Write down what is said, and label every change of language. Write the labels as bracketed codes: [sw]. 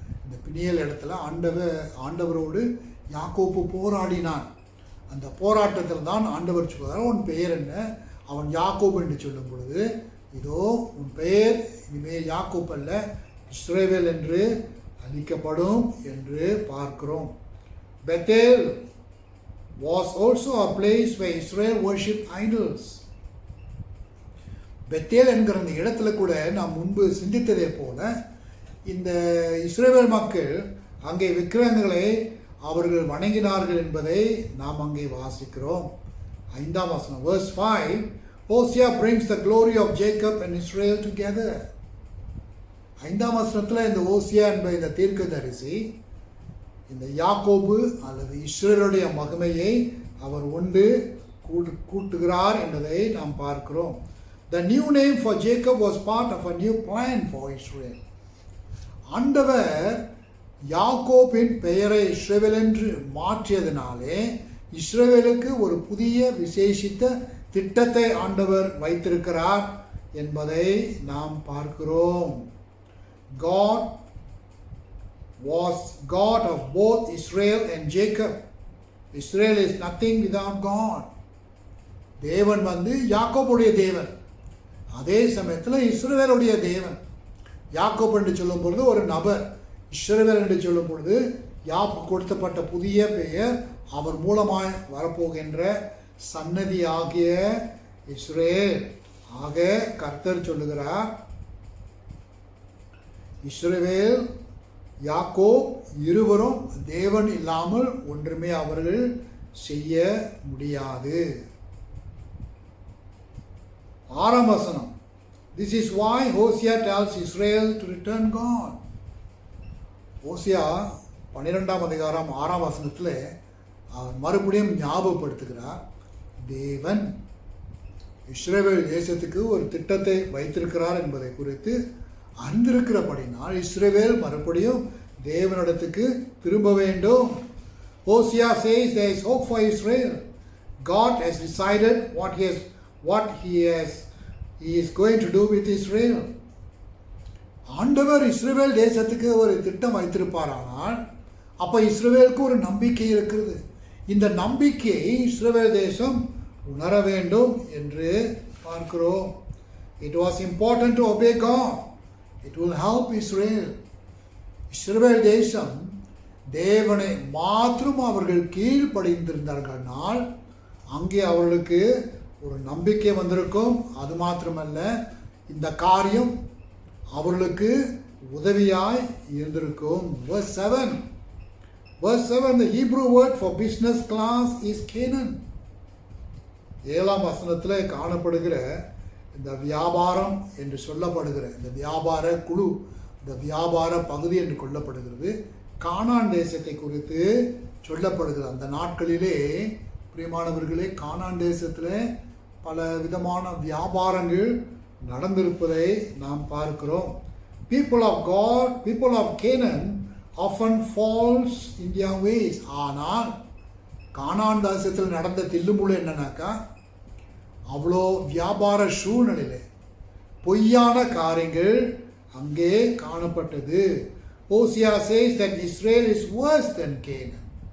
[ta] இந்த பினியல் இடத்துல ஆண்டவரோடு யாக்கோப்பு போராடினான். அந்த போராட்டத்தில் தான் ஆண்டவர் சொல்கிறார், உன் பெயர் என்ன? அவன் யாக்கோபு என்று சொல்லும் பொழுது, இதோ உன் பெயர் இனிமேல் யாக்கோப் அல்ல, இஸ்ரவேல் என்று அளிக்கப்படும் என்று பார்க்கிறோம். [en] Bethel was also a place where Israel worshipped idols. [ta] Bethel என்கிற அந்த இடத்துல கூட நாம் முன்பு சிந்தித்ததே போல இந்த இஸ்ரவேல் மக்கள் அங்கே விக்கிரகங்களை அவர்கள் வணங்கினார்கள் என்பதை நாம் அங்கே வாசிக்கிறோம். 5ஆம் வசனம், [en] verse 5, Hosea brings the glory of Jacob and Israel together. [ta] 5ஆம் வசனத்தில் இந்த ஓசியா என்ப இந்த தீர்க்கதரிசி இந்த யாக்கோபு அல்லது இஸ்ரவேலுடைய மகிமையை அவர் ஒன்று கூட்டுகிறார் என்பதை நாம் பார்க்கிறோம். [en] The new name for Jacob was part of a new plan for Israel. [ta] ஆண்டவர் யாக்கோபின் பெயரை இஸ்ரவேல் என்று மாற்றியதினாலே இஸ்ரவேலுக்கு ஒரு புதிய விசேஷித்த திட்டத்தை ஆண்டவர் வைத்திருக்கிறார் என்பதை நாம் பார்க்கிறோம். [en] God was God of both Israel and Jacob. Israel is nothing without God. [ta] தேவன் யாக்கோபுடைய தேவன், அதே சமயத்தில் இஸ்ரவேலுடைய தேவன். யாக்கோப் என்று சொல்லும் பொழுது ஒரு நபர், இஸ்ரவேல் என்று சொல்லும் பொழுது யாக்கோபு கொடுத்தப்பட்ட புதிய பெயர், அவர் மூலமாய் வரப்போகின்ற சன்னதி ஆகிய இஸ்ரவேல். ஆக கர்த்தர் சொல்லுகிறார், இஸ்ரவேல் யாக்கோப் இருவரும் தேவன் இல்லாமல் ஒன்றுமே அவர்கள் செய்ய முடியாது. 6ஆம் வசனம், [en] This is why Hosea tells Israel to return God. [ta] ஓசியா 12ஆம் அதிகாரம் 6ஆம் வசனத்தில் அவர் மறுபடியும் ஞாபகப்படுத்துகிறார், தேவன் இஸ்ரவேல் தேசத்துக்கு ஒரு திட்டத்தை வைத்திருக்கிறார் என்பதை குறித்து அறிந்திருக்கிறபடினால் இஸ்ரவேல் மறுபடியும் தேவனிடத்துக்கு திரும்ப வேண்டும். [en] Hosea says there is hope for Israel. God has decided what he is going to do with Israel. [ta] ஆண்டவர் இஸ்ரவேல் தேசத்துக்கு ஒரு திட்டம் வைத்திருப்பாரானால் அப்ப இஸ்ரவேலுக்கு ஒரு நம்பிக்கை இருக்கிறது. இந்த நம்பிக்கையை இஸ்ரவேல் தேசம் உணர வேண்டும் என்று பார்க்கிறோம். [en] It was important to obey God. It will help Israel. [ta] இஸ்ரவேல் தேசம் தேவனை மாத்திரம் அவர்கள் கீழ்ப்படிந்திருந்தார்கள்னால் அங்கே அவர்களுக்கு ஒரு நம்பிக்கை வந்திருக்கும். அது மாத்திரமல்ல, இந்த காரியம் அவர்களுக்கு உதவியாய் இருந்திருக்கும். Verse 7, the Hebrew word for business class is Canaan. 7ஆம் வசனத்தில் காணப்படுகிற இந்த வியாபாரம் என்று சொல்லப்படுகிற இந்த வியாபார குழு, இந்த வியாபார பகுதி என்று கொள்ளப்படுகிறது, கானான் தேசத்தை குறித்து சொல்லப்படுகிறது. அந்த நாட்களிலே பிரியமானவர்களே, கானான் தேசத்தில் பல விதமான வியாபாரங்கள் நடந்திருப்பதை நாம் பார்க்கிறோம். [en] People of God, people of Canaan often falls in their ways. [ta] ஆனால் கானான் தேசத்தில் நடந்த தில்லுமுள்ளு என்னன்னாக்கா, அவ்வளோ வியாபார சூழ்நிலையில் பொய்யான காரியங்கள் அங்கே காணப்பட்டது. [en] Hosea says that Israel is worse than Canaan.